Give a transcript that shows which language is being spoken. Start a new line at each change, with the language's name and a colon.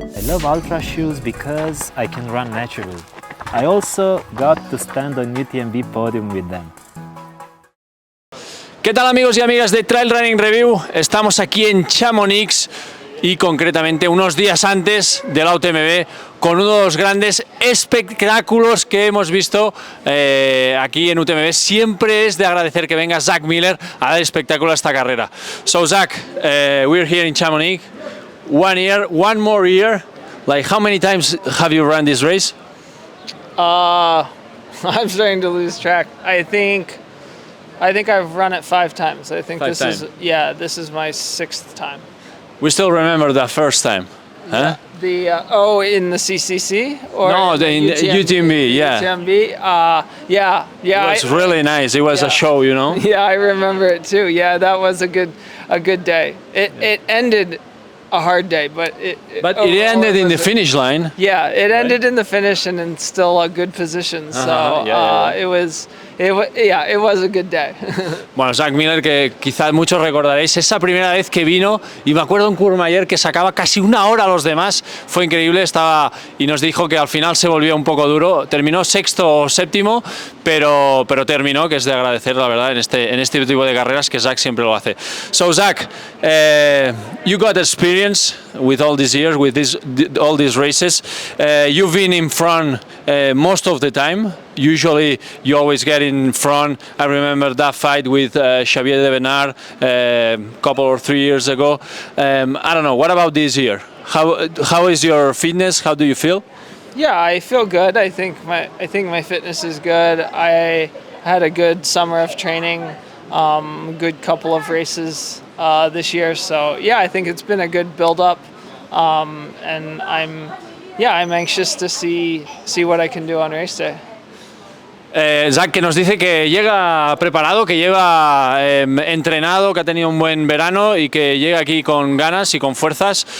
English: love ultra shoes because I can run naturally. I also got to stand on UTMB podium with them.
Spanish: ¿Qué tal amigos y amigas de Trail Running Review? Estamos aquí en Chamonix y concretamente unos días antes de la UTMB con uno de los grandes espectáculos que hemos visto aquí en UTMB. Siempre es de agradecer que venga Zach Miller a dar espectáculo a esta carrera.
English: So Zach, we're here in Chamonix. 1 year, one more year. Like, how many times have you run this race? I'm starting to lose track. I think I've run it 5 times. I think this is my 6th time. We still remember the first time, huh? In the CCC or no, in UTMB, yeah. UTMB, yeah. It was really nice. It was a show, you know. Yeah, I remember it too. Yeah, that was a good day. It ended a hard day, but it ended in the finish line. Yeah, it ended in the finish and in still a good position. So it was a good day.
Spanish: Bueno, Zach Miller, que quizás muchos recordaréis, esa primera vez que vino, y me acuerdo en Courmayeur que sacaba casi 1 hora a los demás, fue increíble, y nos dijo que al final se volvió un poco duro, terminó 6º o 7º, pero terminó, que es de agradecer, la verdad, en este tipo de carreras, que Zach siempre lo hace.
English: So Zach, you got experience with all these years, with all these races. You've been in front most of the time. Usually you always get in front. I remember that fight with Xavier de Bernard a couple or 3 years ago. I don't know, what about this year? How is your fitness? How do you feel? Yeah, I feel good. I think my fitness is good. I had a good summer of training, good couple of races this year. So yeah, I think it's been a good build-up, and I'm anxious to see what I can do on race day.
Spanish: Zach, que nos dice que llega preparado, que lleva entrenado, que ha tenido un buen verano y que llega aquí con ganas y con fuerzas.